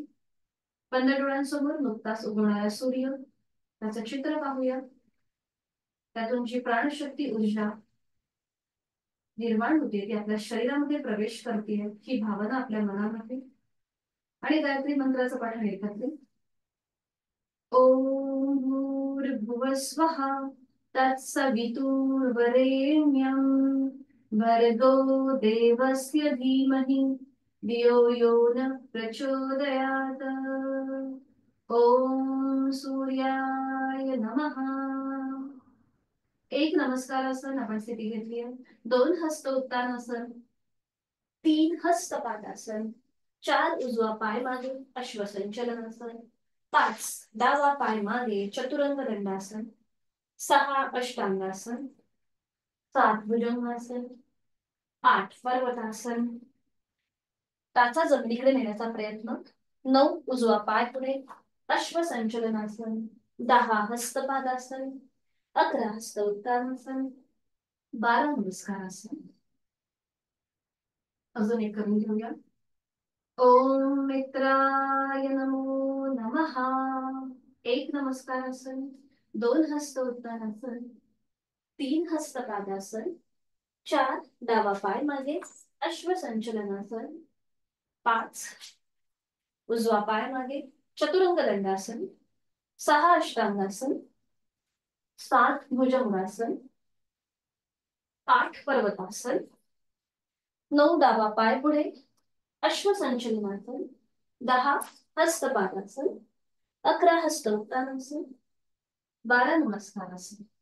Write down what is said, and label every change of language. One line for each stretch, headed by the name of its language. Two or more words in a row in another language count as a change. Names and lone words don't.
Marathi: बंद डोळ्यांसमोर नुकताच उगवणारा सूर्य, त्याचं चित्र पाहूया. त्यातून जी प्राणशक्ती ऊर्जा निर्माण होते ती आपल्या शरीरामध्ये प्रवेश करते, ही भावना आपल्या मनामध्ये. आणि गायत्री मंत्राचं पठण एकत्रित.
Sanskrit: ओम भूर्भुवः स्वः तत्सवितुर्वरेण्यं भर्गो देवस्य धीमहि धियो यो न प्रचोदयात्. ओम सूर्याय नमः.
Marathi: एक नमस्कारासन आपण स्थिती घेतली आहे. 2 हस्त उत्तानासन, 3 हस्त पादासन, 4 उजवा पाय मागे अश्वसंचलनासन, 5 डावा पाय मागे चतुरंग दंडासन, 6 अष्टांगासन, 7 भुजंगासन, 8 पर्वतासन, टाचा जमिनीकडे नेण्याचा प्रयत्न, 9 उजवा पाय पुढे अश्वसंचलनासन, 10 हस्तपादासन, 11 हस्त उत्तानासन, 12 नमस्कारासन. अजून एक करून घेऊया.
Sanskrit: ओम मित्राय नमो नमः.
Marathi: एक नमस्कारासन, 2 हस्त उत्तानासन, 3 हस्त पादासन, 4 डावा पाय मागे अश्वसंचलनासन, 5 उजवा पाय मागे चतुरंग दंडासन, 6 अष्टांगासन, 7 भुजंगासन, 8 पर्वतासन, 9 डावा पाय पुढे अश्वसंचलनासन, 10 हस्तपादासन, 11 हस्त उत्तानासन, 12 नमस्कारासन.